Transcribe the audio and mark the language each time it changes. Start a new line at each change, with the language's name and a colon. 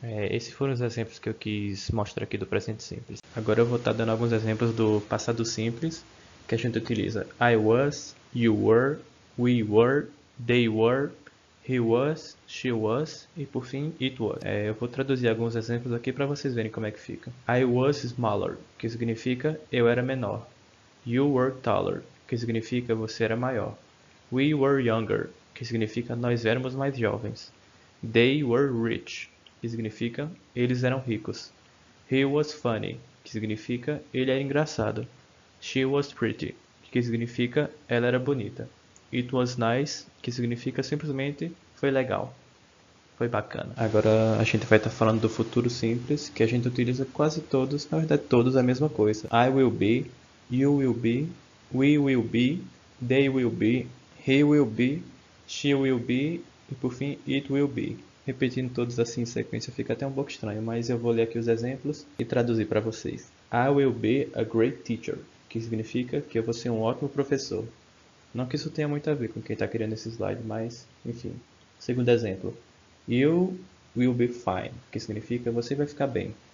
Portuguese: Esses foram os exemplos que eu quis mostrar aqui do presente simples. Agora eu vou estar dando alguns exemplos do passado simples que a gente utiliza.
English: I was, you were, we were, they were, he was, she was
Portuguese: e por fim
English: it was.
Portuguese: Eu vou traduzir alguns exemplos aqui para vocês verem como é que fica.
English: I was smaller,
Portuguese: que significa eu era menor.
English: You were taller,
Portuguese: que significa você era maior.
English: We were younger,
Portuguese: que significa nós éramos mais jovens.
English: They were rich,
Portuguese: que significa eles eram ricos.
English: He was funny,
Portuguese: que significa ele era engraçado.
English: She was pretty,
Portuguese: que significa ela era bonita.
English: It was nice,
Portuguese: que significa simplesmente foi legal. Foi bacana. Agora a gente vai estar falando do futuro simples, que a gente utiliza quase todos, na verdade todos a mesma coisa.
English: I will be, you will be, we will be, they will be, he will be, she will be
Portuguese: e por fim
English: it will be.
Portuguese: Repetindo todos assim em sequência fica até um pouco estranho, mas eu vou ler aqui os exemplos e traduzir para vocês.
English: I will be a great teacher,
Portuguese: que significa que eu vou ser um ótimo professor. Não que isso tenha muito a ver com quem está criando esse slide, mas enfim. Segundo exemplo.
English: You will be fine,
Portuguese: que significa você vai ficar bem.